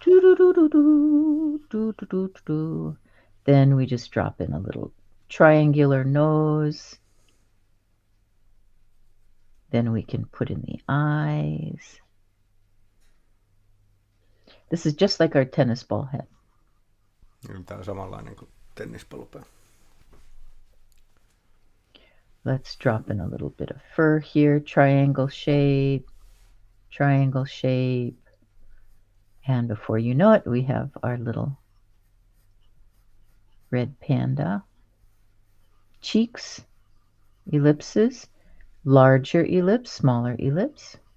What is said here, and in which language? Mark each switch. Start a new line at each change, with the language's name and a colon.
English: Then we just drop in a little triangular nose. Then we can put in the eyes. This is just like our tennis ball head.
Finnish: Tämä on samanlainen kuin tennispallopää.
English: Let's drop in a little bit of fur here. Triangle shape. And before you know it, we have our little red panda. Cheeks, ellipses, larger ellipse, smaller ellipse.